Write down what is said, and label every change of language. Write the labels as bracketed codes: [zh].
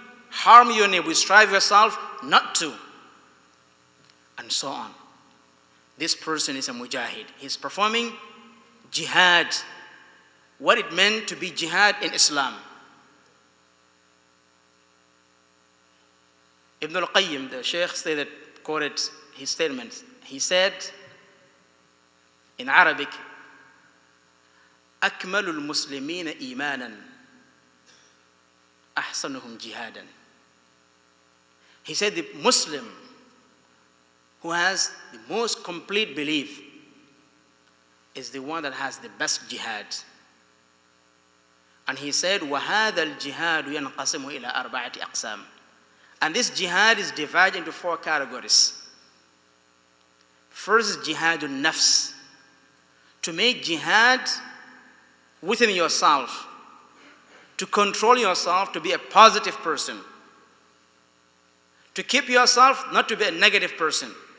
[en] harm your neighbor, you strive yourself not to, and so on. This person is a mujahid. He's performing jihad, what it meant to be jihad in Islam. Ibn al-Qayyim, the Shaykh stated, quoted his statement. He said in Arabic, [ar] أكمل المسلمين إيمانا أحسنهم جهادا. [en] He said the Muslim who has the most complete belief is the one that has the best jihad. And he said, [ar] وَهَذَا الْجِهَادُ يَنْقَسِمُ إِلَى أَرْبَعَةِ أَقْسَامٍ. [en] And this jihad is divided into 4 categories. First is jihadul nafs, to make jihad within yourself, to control yourself to be a positive person, to keep yourself not to be a negative person.